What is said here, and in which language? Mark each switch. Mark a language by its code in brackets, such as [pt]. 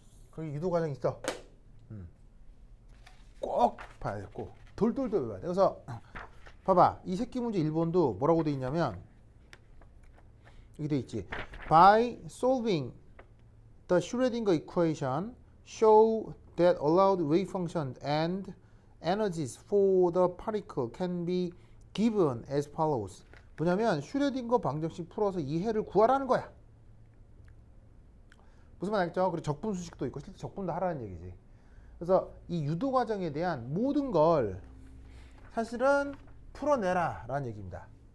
[ko] 거기 유도 과정 있어. 꼭 봐야 되고 돌돌돌 외워야 돼. 그래서 봐봐. 이 새끼 문제 1번도 뭐라고 돼 있냐면 여기 돼 있지. [en] By solving the Schrödinger equation, show that allowed wave function and energies for the particle can be given as follows. [ko] 뭐냐면 슈레딩거 방정식 풀어서 이 해를 구하라는 거야. 무슨 말 알겠죠? 그리고 적분 수식도 있고 실제 적분도 하라는 얘기지. 그래서 이 유도 과정에 대한 모든 걸 사실은 풀어내라 라는 얘기입니다.